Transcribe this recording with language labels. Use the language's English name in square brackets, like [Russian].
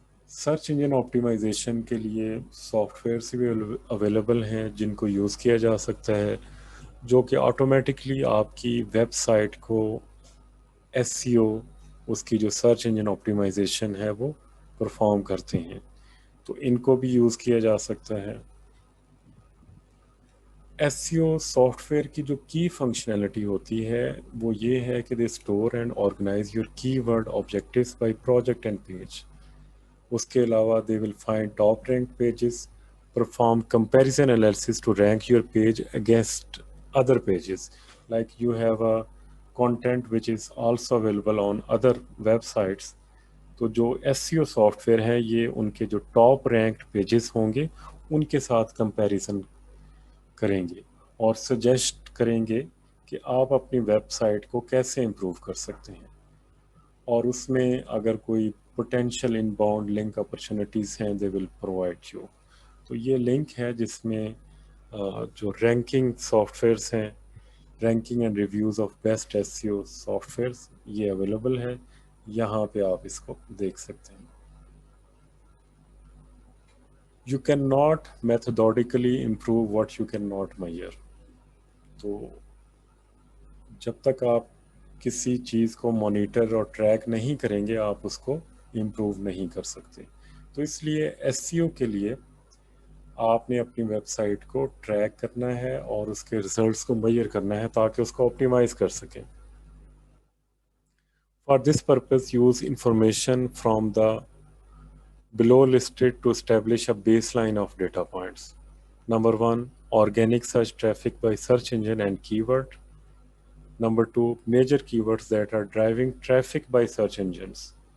[Urdu] Search engine optimisation کے لیے soft wears بھی اویلیبل ہیں جن کو یوز کیا جا سکتا ہے، جو کہ آٹومیٹکلی آپ کی ویب سائٹ کو ایس سی او، اس کی جو سرچ انجن آپٹیمائزیشن ہے وہ پرفارم کرتے ہیں. تو ان کو بھی یوز کیا جا سکتا ہے. S C O soft where کی جو کی فنکشنلٹی ہوتی ہے وہ یہ ہے کہ [English] They store and organise your keyword objectives by project and page. [Urdu] اس کے علاوہ [English] They will find top rank pages, perform comparison analysis to rank your page against other pages. Like you have a content which is also available on other websites. [Urdu] تو جو S C O soft where ہے یہ ان کے جو top ranked pages ہوں گے ان کے ساتھ کمپیریزن کریں گے اور سجیسٹ کریں گے کہ آپ اپنی ویب سائٹ کو کیسے امپروو کر سکتے ہیں. اور اس میں اگر کوئی potential in bound link opportunities ہیں [English] They will provide you. [Urdu] تو یہ لنک ہے جس میں جو رینکنگ سافٹ ویئرس ہیں، [English] ranking and reviews of best S E O softwares, [Urdu] یہ اویلیبل ہے. یہاں پہ آپ اس کو دیکھ سکتے ہیں. [English] You can not methodically improve what you can not measure. [Urdu] تو جب تک آپ کسی چیز کو مانیٹر اور ٹریک نہیں کریں گے آپ اس کو امپروو نہیں کر سکتے. تو اس لیے ایس سی او کے لیے آپ نے اپنی ویب سائٹ کو ٹریک کرنا ہے اور اس کے ریزلٹس کو میئر کرنا ہے تاکہ اس کو آپٹیمائز کر سکیں. [English] For this purpose use information from the below listed to establish a baseline of data points. Number 1, organic search traffic by search engine and keyword. Number 2, major keywords that are driving traffic by search engines.